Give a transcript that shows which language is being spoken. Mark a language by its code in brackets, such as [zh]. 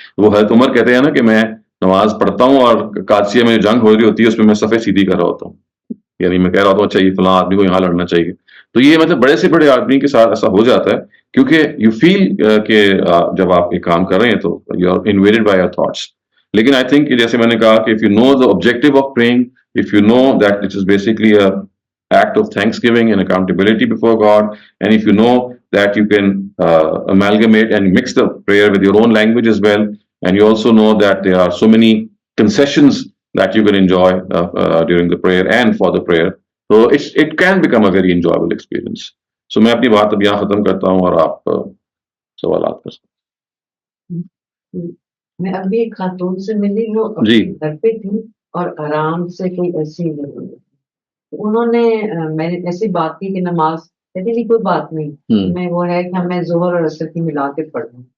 [ur] وہ حضرت عمر کہتے ہیں نا کہ میں نماز پڑھتا ہوں اور قادسیہ میں جو جنگ ہو رہی ہوتی ہے اس میں میں صفیں سیدھی کر رہا ہوتا ہوں, یعنی میں کہہ رہا ہوتا ہوں اچھا یہ فلاں آدمی کو یہاں لڑنا چاہیے. تو یہ مطلب بڑے سے بڑے آدمی کے ساتھ ایسا ہو جاتا ہے, کیونکہ یو فیل کہ جب آپ ایک کام کر رہے ہیں تو [en] You are invaded by your thoughts. لیکن I think [ur] جیسے میں نے کہا کہ [en] if you know the objective of praying, if you know that it is basically a act of thanksgiving and accountability before God, and if you know that you can amalgamate and mix the prayer with your own language as well, and you also know that there are so many concessions that you can enjoy during the prayer and for the prayer, so it can become a very enjoyable experience. So [ur] میں اپنی بات اب یہاں ختم کرتا ہوں اور آپ سوالات کر سکتے ہیں. میں ابھی ایک خاتون سے ملی, وہ گھر پہ تھی اور آرام سے کوئی ایسی انہوں نے میں نے ایسی بات کی کہ نماز, کہتی نہیں کوئی بات نہیں, میں وہ ہے کہ ہمیں ظہر اور عصر کی ملا کے پڑھ لوں.